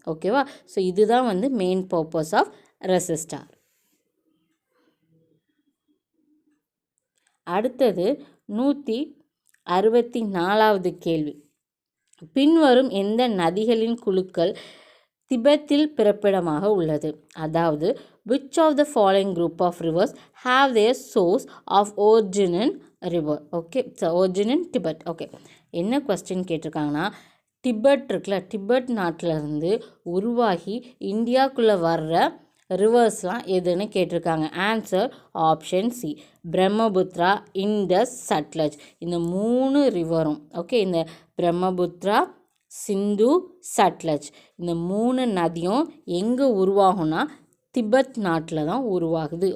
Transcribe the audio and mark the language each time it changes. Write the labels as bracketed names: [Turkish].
[Tamil] ஓகேவா, ஸோ இதுதான் வந்து மெயின் பர்பஸ் ஆஃப் ரெசிஸ்டார். அடுத்தது 164வது கேள்வி. பின்வரும் எந்த நதிகளின் குழுக்கள் திபெத்தில் பிறப்பிடமாக உள்ளது? அதாவது [English] which of the following group of rivers have their source of origin in river? Okay, so origin in Tibet. [Tamil] Okay, என்ன கொஸ்டின் கேட்டிருக்காங்கன்னா, டிபெட் இருக்குல்ல, டிபெட் நாட்டிலேருந்து உருவாகி இந்தியாவுக்குள்ளே வர்ற ரிவர்ஸ்லாம் எதுன்னு கேட்டிருக்காங்க. Answer option C, Brahmaputra, Indies, Sutlej. இந்த 3 ரிவரும் ஓகே, இந்த பிரம்மபுத்ரா, சிந்து, சட்லஜ், இந்த 3 நதியும் எங்கே உருவாகும்னா திபெத் நாட்டில் தான் உருவாகுது.